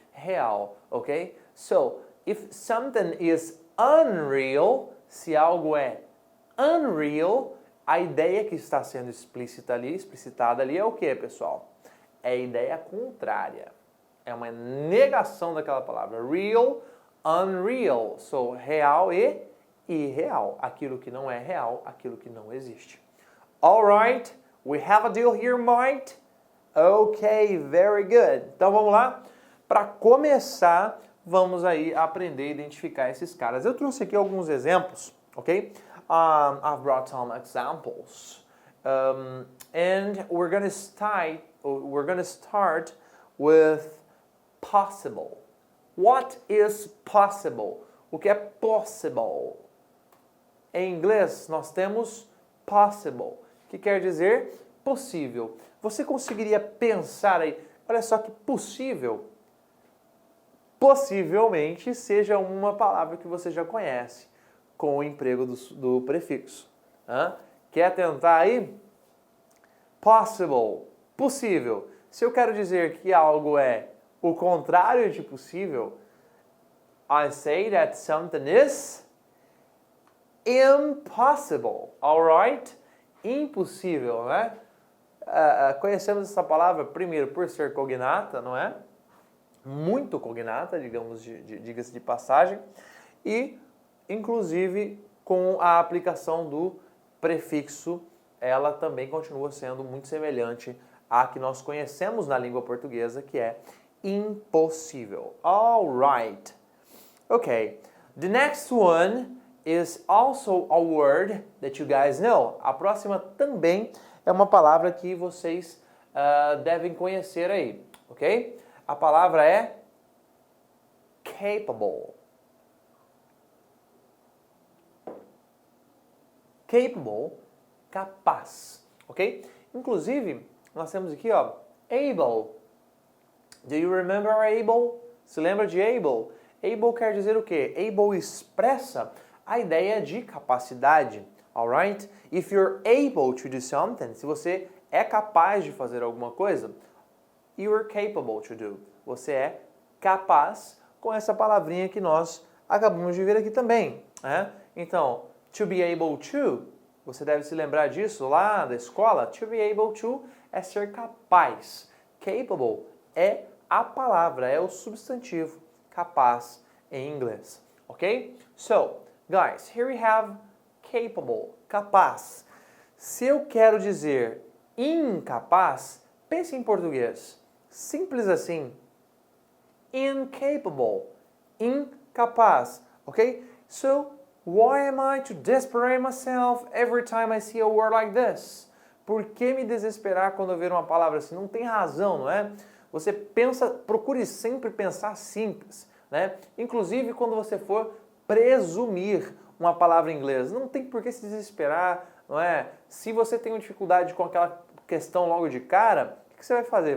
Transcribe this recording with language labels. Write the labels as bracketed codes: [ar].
[pt] Real, ok? [en] So, if something is unreal, [pt] se algo é unreal, a ideia que está sendo explicitada ali é o que, pessoal? É a ideia contrária. É uma negação daquela palavra. Real, unreal. So, real e irreal. Aquilo que não é real, aquilo que não existe. [en] Alright, we have a deal here, mate? [pt] Ok, [en] very good. [pt] Então vamos lá? Para começar, vamos aí aprender a identificar esses caras. Eu trouxe aqui alguns exemplos, ok? [en] I've brought some examples. And we're going to start with possible. What is possible? [pt] O que é possible? Em inglês, nós temos possible, que quer dizer possível. Você conseguiria pensar aí, olha só que possível, possivelmente seja uma palavra que você já conhece, com o emprego do prefixo. Quer tentar aí? Possible, possível. Se eu quero dizer que algo é o contrário de possível, [en] I say that something is impossible, alright? [pt] Impossível, né? Conhecemos essa palavra, primeiro, por ser cognata, não é? Muito cognata, digamos, diga-se de passagem, e, inclusive, com a aplicação do prefixo, ela também continua sendo muito semelhante à que nós conhecemos na língua portuguesa, que é impossível. [en] Alright. Okay. The next one is also a word that you guys know. [pt] A próxima também é uma palavra que vocês devem conhecer aí, ok? A palavra é capable. capable, capaz, ok? Inclusive, nós temos aqui, ó, able. [en] Do you remember able? [pt] Se lembra de able? Able quer dizer o quê? Able expressa a ideia de capacidade, alright? [en] If you're able to do something, [pt] se você é capaz de fazer alguma coisa, [en] you're capable to do. [pt] Você é capaz com essa palavrinha que nós acabamos de ver aqui também, né? Então, to be able to, você deve se lembrar disso lá da escola. To be able to é ser capaz. Capable é a palavra, é o substantivo capaz em inglês, ok? [en] So, guys, here we have capable, capaz. [pt] Se eu quero dizer incapaz, pense em português. Simples assim. Incapable, incapaz, ok? [en] So, why am I to desperate myself every time I see a word like this? [pt] Por que me desesperar quando eu ver uma palavra assim? Não tem razão, não é? Você pensa, procure sempre pensar simples, né? Inclusive quando você for presumir uma palavra em inglês, não tem por que se desesperar, não é? Se você tem uma dificuldade com aquela questão logo de cara, o que você vai fazer?